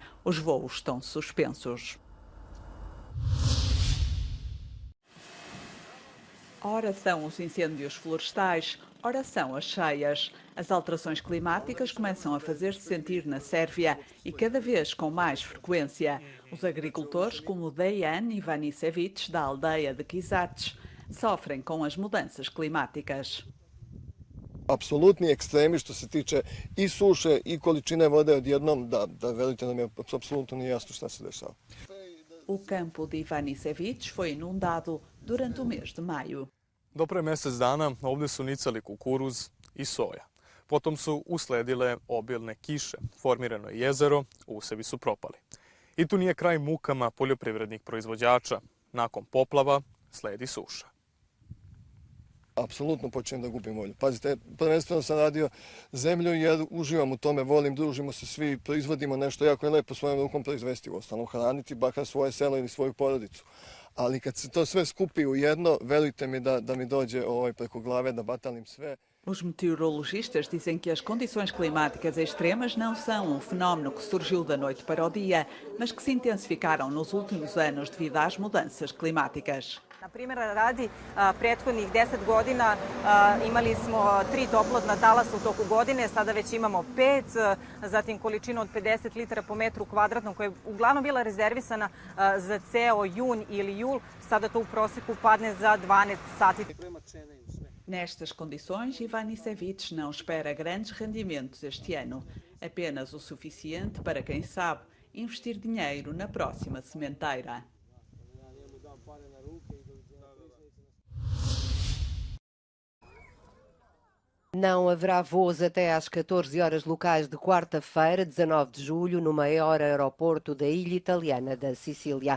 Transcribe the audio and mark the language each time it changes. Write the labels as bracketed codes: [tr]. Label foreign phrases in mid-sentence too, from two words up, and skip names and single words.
[pt] Os voos estão suspensos. Ora são os incêndios florestais, ora são as cheias. As alterações climáticas começam a fazer-se sentir na Sérvia e cada vez com mais frequência. Os agricultores, como Dejan Ivanisevic, da aldeia de Kizac, sofrem com as mudanças climáticas. [sr] Apsolutni ekstremi što se tiče i suše i količine vode odjednom, da verujte nam je apsolutno nije jasno šta se dešava. [pt] O campo de Ivanisevic foi inundado durante o mês de maio. [sr] Do pre mjesec dana ovdje su nicali kukuruz i soja. Potom su usledile obilne kiše, formirano je jezero, usevi su propali. I tu nije kraj mukama poljoprivrednih proizvođača. Nakon poplava sledi suša. Apsolutno počnem da gubim volju. Pazite, prvenstveno sam radio zemlju jer uživam u tome, volim, družimo se svi, proizvodimo nešto, jako je lepo svojom rukom proizvesti, uostalom hraniti bakar svoje selo ili svoju porodicu. Ali kad se to sve skupi u jedno, verujte mi da mi dođe preko glave da batalim sve. [pt] Os meteorologistas dizem que as condições climáticas extremas não são um fenómeno que surgiu da noite para o dia, mas que se intensificaram nos últimos anos devido às mudanças climáticas. [sr] Na primjer radi, prethodnih 10 godina imali smo 3 toplotna talasa u toku godine, sada već imamo 5, zatim količinu od 50 litara po metru kvadratnom koja je uglavnom bila rezervisana za ceo jun ili jul, sada to u proseku padne za 12 sati. [pt] Nestas condições, Ivanisevic não espera grandes rendimentos este ano, apenas o suficiente para, quem sabe, investir dinheiro na próxima sementeira. Não haverá voos até às 14 horas locais de quarta-feira, 19 de julho, no maior aeroporto da ilha italiana da Sicília.